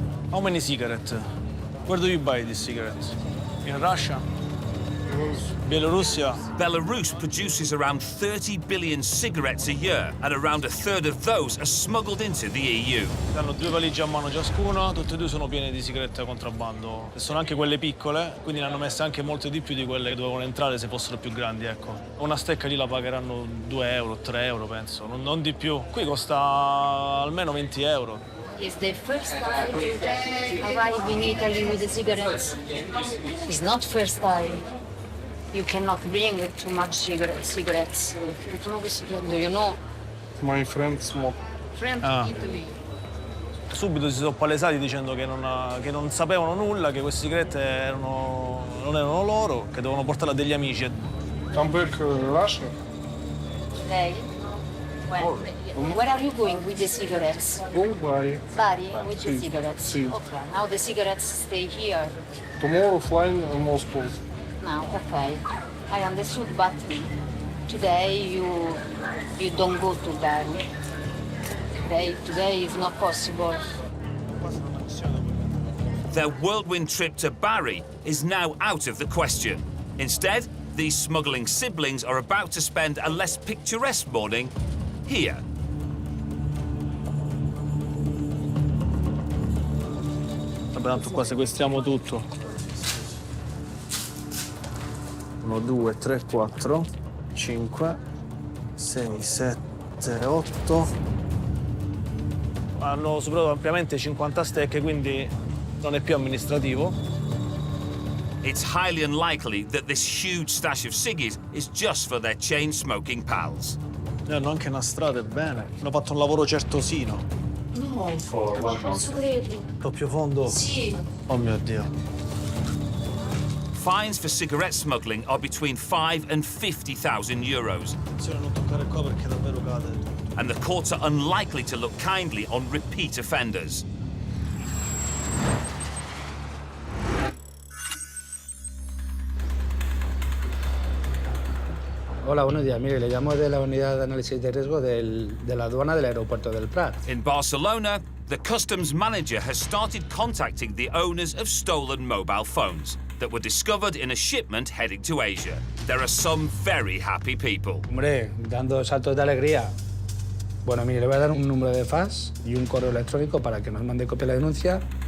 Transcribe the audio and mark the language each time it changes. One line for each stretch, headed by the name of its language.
English: How many cigarettes? Where do you buy these cigarettes? In Russia? Belarus? Belarus produces around 30 billion cigarettes a year, and around a third of those are smuggled into the EU.
Italian: Hanno 2 valigie a mano ciascuno, tutte e 2 sono piene di sigarette da contrabbando. E sono anche quelle piccole, quindi ne hanno messe anche molte di più di quelle che dovevano entrare se fossero più grandi, ecco. Una stecca lì la pagheranno 2 euro, 3 euro, penso, non di più. Qui costa almeno 20 euro.
English: It's the first time you arrive in Italy with the cigarettes. It's not first time. You cannot bring too much cigarettes. Do you know? My friend smoke. Friend Ah. Italy.
Italian: Subito si sono palesati dicendo che non sapevano nulla, che queste sigarette non erano loro, che dovevano portarle a degli amici.
English: Come back Russia?
Italian: Lei?
English: Where are you going with the cigarettes? Bye. Bari with the
Italian: Sì,
English: cigarettes?
Italian: sì.
English: Okay, now the cigarettes stay here. Tomorrow flying in Moscow. Now, okay. I understood, but today you don't go to Bari. Today is not possible. Their whirlwind trip to Bari is now out of the question. Instead, these smuggling siblings are about to spend a less picturesque morning here.
Italian: Vabbè, tanto qua sequestriamo tutto. 1, 2, 3, 4, 5, 6, 7, 8. Hanno superato ampiamente 50 stecche, quindi non è più amministrativo.
English: It's highly unlikely that this huge stash of ciggies is just for their chain-smoking pals.
Italian: Le hanno anche nastrate bene. Hanno fatto un lavoro certosino. No, posso crederlo. Doppio fondo. Sì. Oh mio Dio.
English: Fines for cigarette smuggling are between 5 and 50,000 euros.
Italian: Attenzione a non toccare qua perché davvero cade.
English: And the courts are unlikely to look kindly on repeat offenders.
Spanish: Hola, buenos días. Mire, le llamo de la unidad de análisis de riesgo de la aduana del aeropuerto del Prat.
English: In Barcelona, the customs manager has started contacting the owners of stolen mobile phones that were discovered in a shipment heading to Asia. There are some very happy people.
Spanish: Hombre, dando saltos de alegría. Bueno, mire, le voy a dar un número de fax y un correo electrónico para que nos mande copia de la denuncia.